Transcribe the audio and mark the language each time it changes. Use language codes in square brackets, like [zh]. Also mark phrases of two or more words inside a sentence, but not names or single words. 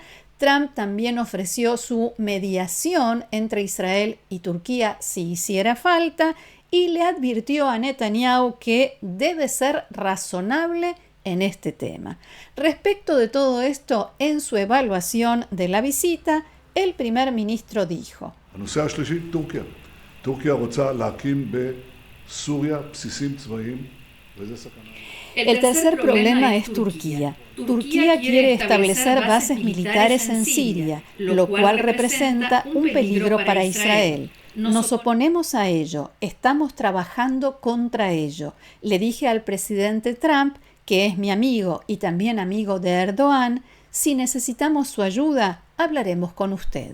[es] Trump también ofreció su mediación entre Israel y Turquía si hiciera falta, y le advirtió a Netanyahu que debe ser razonable en este tema. Respecto de todo esto, en su evaluación de la visita, el primer ministro dijo: [he] הנושא השלישי, טורקיה. טורקיה רוצה להקים בסוריה בסיסים צבאיים וזה סכנה. [es] El tercer problema es Turquía. Turquía quiere establecer bases militares en Siria, lo cual representa un peligro para Israel. Nos oponemos a ello, estamos trabajando contra ello. Le dije al presidente Trump, que es mi amigo y también amigo de Erdogan, si necesitamos su ayuda, hablaremos con usted.